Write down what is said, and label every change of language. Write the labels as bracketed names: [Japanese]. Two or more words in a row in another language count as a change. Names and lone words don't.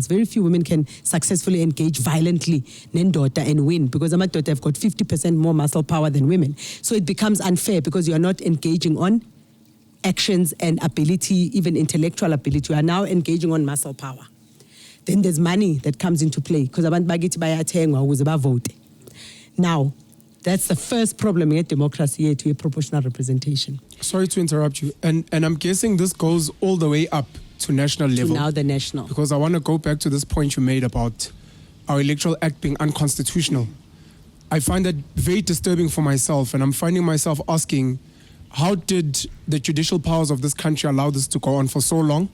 [English] Very few women can successfully engage violently and win, because amadota have got 50% more muscle power than women. So it becomes unfair because you are not engaging on actions and ability, even intellectual ability. You are now engaging on muscle power. Then there's money that comes into play because [North Ndebele] abantu bakithi bayathengwa ukuze bavote. [English] Now, that's the first problem in democracy, to a proportional representation. Sorry to interrupt you. And I'm guessing this goes all the way up to national level. To now the national. Because I want to go back to this point you made about our Electoral Act being unconstitutional. I find that very disturbing for myself, and I'm finding myself asking, how did the judicial powers of this country allow this to go on for so long?